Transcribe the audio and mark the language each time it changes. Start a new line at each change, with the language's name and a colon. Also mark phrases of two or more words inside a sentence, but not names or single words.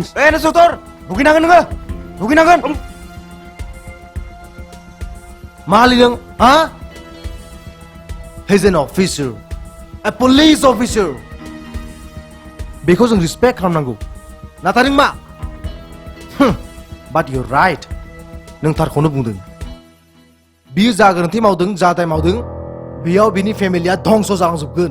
Bodo: इन्सपेक्टर भुगिनांगोन नोङो भुगिनांगोन माहालि नों हा
English: he's an officer a police officer
Bodo: बेखौ जों रिसपेक्ट खालामनांगौ नाथाय नों मा
English: but you're right
Bodo: नों थारखौनो बुंदों बियो जा गोरोन्थि मावदों जा दाय मावदों बेयाव बिनि फेमिलिया धंस जालांजोबगोन